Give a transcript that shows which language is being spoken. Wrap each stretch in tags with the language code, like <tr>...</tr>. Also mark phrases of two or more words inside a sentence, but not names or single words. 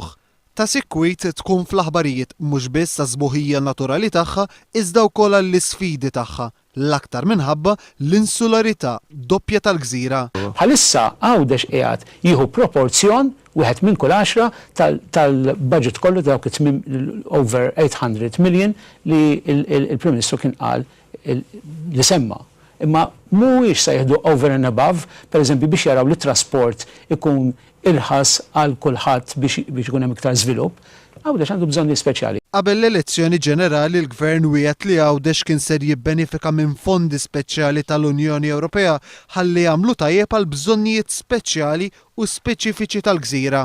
<mt>Ta' sikwit tkun fl-aħbarijiet mhux biss ta' żbuħija naturali tagħha iżda wkoll l-isfidi tagħha, l-aktar minħabba l-insularità doppja tal-gżira. Bħalissa Għawdex qiegħed jieħu proporzjon wieħed minn kull 10 tal-budget kollu dawk over 800 million li il-Prim Ministru kien qal li semma. Imma mhuwiex se jieħdu</mt> <en>over and above,</en> <mt>pereżempju biex jaraw li trasport ikun irħas għal kulħadd biex ikun hemm iktar żvilupp, Għawdex għandu bżonni speċjali. Qabel l-elezzjoni ġenerali l-Gvern wiegħed li Għawdex kien ser jibbenefika minn fondi speċjali tal-Unjoni Ewropea ħalli jagħmlu tajjeb għal bżonnijiet speċjali u speċifiċi tal-gżira.</mt>